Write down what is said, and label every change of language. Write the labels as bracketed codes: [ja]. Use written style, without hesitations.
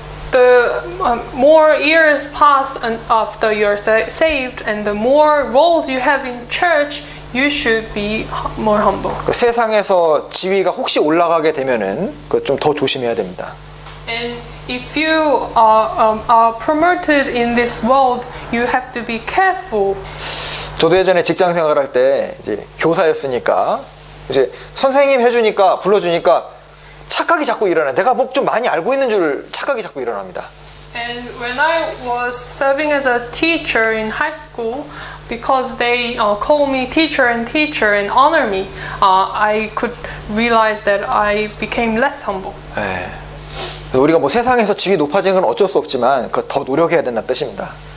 [en] The more years pass after you're saved, and the more roles you have in church, you should be more humble. [ko] 그 세상에서 지위가 혹시 올라가게 되면은 그 좀 더 조심해야 됩니다. [en] And if you are promoted in this world, you have to be careful. [ko] 저도 예전에 직장 생활할 때 이제 교사였으니까 이제 선생님 해주니까 불러주니까 착각이 자꾸 일어나. 내가 뭐 좀 많이 알고 있는 줄 착각이 자꾸 일어납니다. [en] And when I was serving as a teacher in high school, because they call me teacher and honor me, I could realize that I became less humble. [ko] 네. 우리가 뭐 세상에서 지위 높아지는 건 어쩔 수 없지만 그 더 노력해야 된다는 뜻입니다.